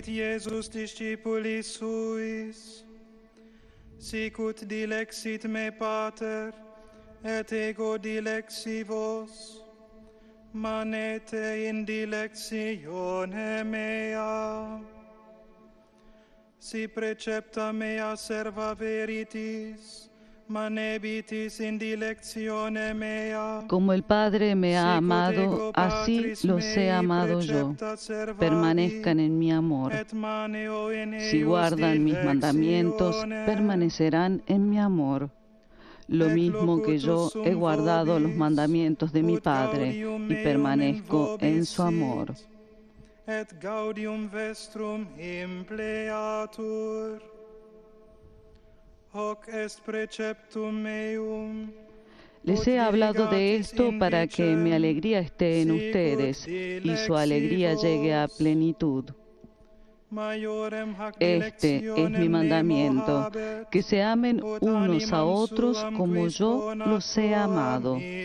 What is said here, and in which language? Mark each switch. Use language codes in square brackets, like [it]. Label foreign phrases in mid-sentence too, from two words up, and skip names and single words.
[la] Iesus discipulis suis, sicut dilexit me Pater, et ego dilexi vos, manete in dilectione mea. Si precepta mea serva veritis, manebitis in dilectione mea. [es] Como el Padre me ha amado, así los he amado yo. Permanezcan en mi amor. Si guardan mis mandamientos, permanecerán en mi amor. Lo mismo que yo he guardado los mandamientos de mi Padre y permanezco en su amor. [la] Et gaudium vestrum impleatur. Hoc est preceptum meum. [es] Les he hablado de esto para que mi alegría esté en ustedes y su alegría llegue a plenitud. Este es mi mandamiento, que se amen unos a otros como yo los he amado.